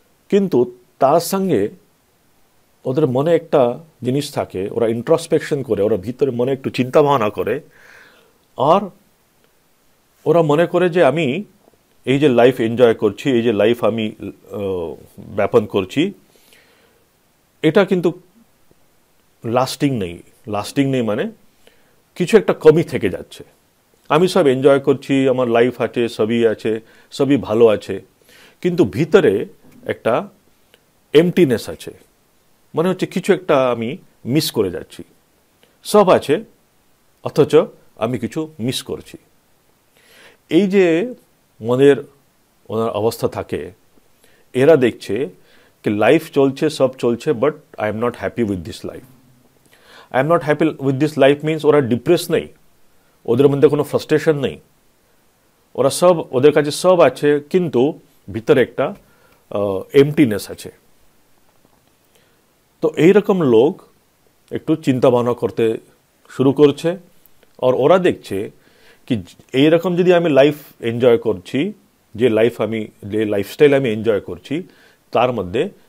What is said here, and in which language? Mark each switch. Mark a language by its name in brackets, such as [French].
[Bangla] কিন্তু তার সঙ্গে ওদের মনে একটা জিনিস থাকে, ওরা ইন্ট্রোস্পেকশন করে, ওরা ভিতরে মনে একটু চিন্তা ভাবনা করে, আর ওরা মনে করে যে আমি এই যে লাইফ এনজয় করছি, এই যে লাইফ আমি ব্যাপন করছি, এটা কিন্তু লাস্টিং নেই, মানে কিছু একটা কমি থেকে যাচ্ছে। আমি সব এনজয় করছি, আমার লাইফ আছে, সবই ভালো আছে, কিন্তু ভিতরে একটা এমটিনেস আছে, মনে হচ্ছে কিছু একটা আমি মিস করে যাচ্ছি। সব আছে অথচ আমি কিছু মিস করছি। এই যে ওনার অবস্থা থাকে, এরা দেখছে [English] कि लाइफ चलছে, सब चलছে, but I am not happy with this life. I am not happy with this life means [Bangla] ওরা ডিপ্রেস নেই, ওদের মধ্যে কোনো ফ্রাস্ট্রেশন নেই, ওদের কাছে সব আছে, কিন্তু ভিতরে একটা এমটিনেস আছে। তো এইরকম লোক একটু চিন্তা ভাবনা করতে শুরু করছে, আর ওরা দেখছে কি এইরকম যদি আমি লাইফ এনজয় করছি, যে লাইফস্টাইল আমি এনজয় করছি, তার মধ্যে